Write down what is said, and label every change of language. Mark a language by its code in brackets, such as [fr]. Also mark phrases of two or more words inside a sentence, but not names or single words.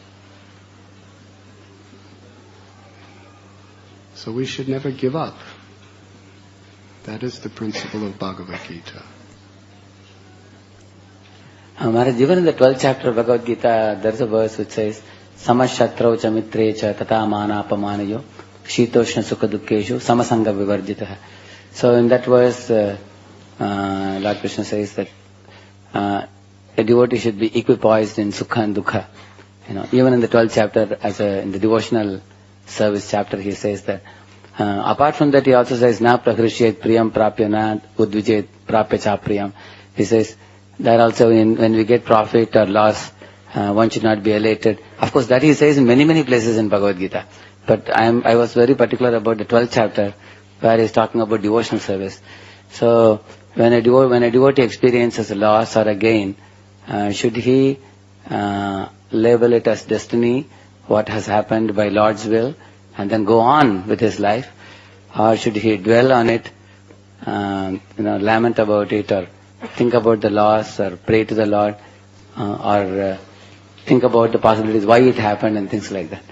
[en] So we should never give up. That is the principle of Bhagavad Gita. Maharaj, even in the 12th chapter of Bhagavad Gita, there is a verse which says, [sa] समशत्रौ च मित्रे च तथा मान अपमानयोः शीतोष्ण सुख दुःखेषु समसङ्ग विवर्जितः. [en] So in that verse, Lord Krishna says that a devotee should be equipoised in sukha and dukkha. Even in the 12th chapter, in the devotional service chapter, he says that. Apart from that, he also says, [sa] न प्रहृष्येत् प्रियं प्राप्य न उद्विजेत् प्राप्य च प्रियम्. [en] He says that also when we get profit or loss, one should not be elated. Of course, that he says in many, many places in Bhagavad Gita. But I was very particular about the 12th chapter, where he is talking about devotional service. So when a devotee experiences a loss or a gain, should he label it as destiny, what has happened by Lord's will, and then go on with his life, or should he dwell on it, lament about it, or think about the loss, or pray to the Lord, or think about the possibilities why it happened and things like that?